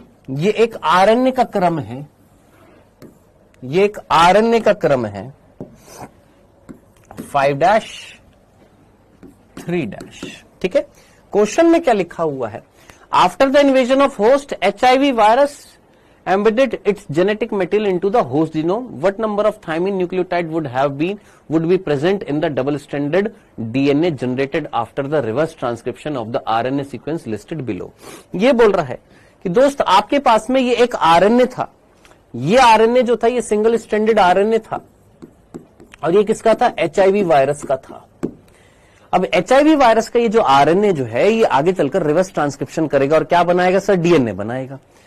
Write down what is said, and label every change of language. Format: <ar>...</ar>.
<hi>ये एक आरएनए का क्रम है, ये एक आरएनए का क्रम है। 5' 3'। ठीक है। क्वेश्चन में क्या लिखा हुआ है?</hi> <en>After the invasion of host, HIV virus embedded its genetic material into the host genome, what number of thymine nucleotide would be present in the double-stranded DNA generated after the reverse transcription of the RNA sequence listed below?</en> <hi>ये बोल रहा है कि दोस्त आपके पास में ये एक RNA था, ये RNA जो था ये सिंगल स्ट्रैंडेड RNA था, और ये किसका था? HIV वायरस का था। अब HIV वायरस का ये जो RNA जो है ये आगे चलकर रिवर्स ट्रांसक्रिप्शन करेगा और क्या बनाएगा सर? DNA बनाएगा।</hi>